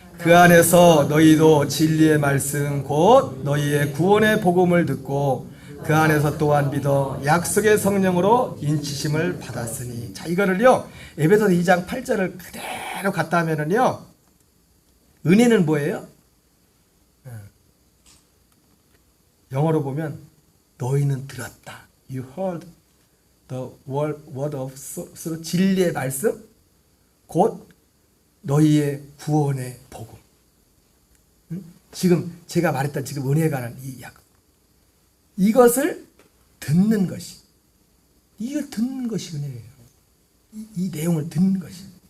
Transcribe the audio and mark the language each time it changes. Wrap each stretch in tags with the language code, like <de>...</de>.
<ko>그 안에서 너희도 진리의 말씀 곧 너희의 구원의 복음을 듣고 그 안에서 또한 믿어 약속의 성령으로 인치심을 받았으니. 자, 이거를요 에베소서 2장 8절을 그대로 갖다 하면은요 은혜는 뭐예요? 영어로 보면 너희는 들었다.</ko> <en>You heard the word of truth.</en> <ko>진리의 말씀 곧 너희의 구원의 복음. 지금 제가 말했던 지금 은혜에 관한 이 약. 이것을 듣는 것이. 이걸 듣는 것이 은혜예요. 이 내용을 듣는 것이.</ko>